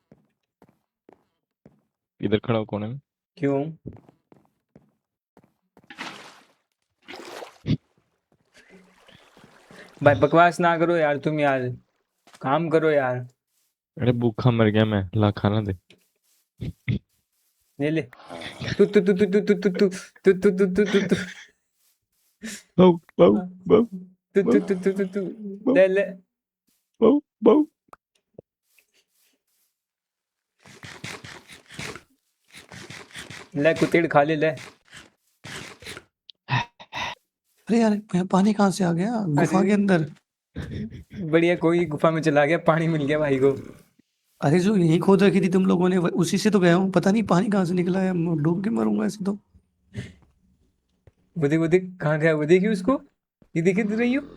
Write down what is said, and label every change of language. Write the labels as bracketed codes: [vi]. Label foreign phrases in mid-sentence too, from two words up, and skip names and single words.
[hi] इधर खड़ा हो कोने में। क्यों? भाई बकवास ना करो यार तुम यार, काम करो यार। अरे भूखा मर गया मैं, ला खाना दे। ले ले। तू तू तू तू तू तू तू तू तू तू तू तू तू तू बाऊ बाऊ बाऊ तू तू तू तू तू तू ले ले। बाऊ बाऊ। ले कुतेड़ खा ले ले। अरे यार यहाँ पानी कहाँ से आ गया गुफा के अंदर? बढ़िया, कोई गुफा में चला गया, पानी मिल गया भाई को। अरे जो यही खोद रखी थी तुम लोगों ने उसी से तो गया हूँ, पता नहीं पानी कहाँ से निकला है, डूब के मरूंगा ऐसे तो। वो देख वो देख, कहाँ गया वो, देखिए उसको, ये दिख रही हो।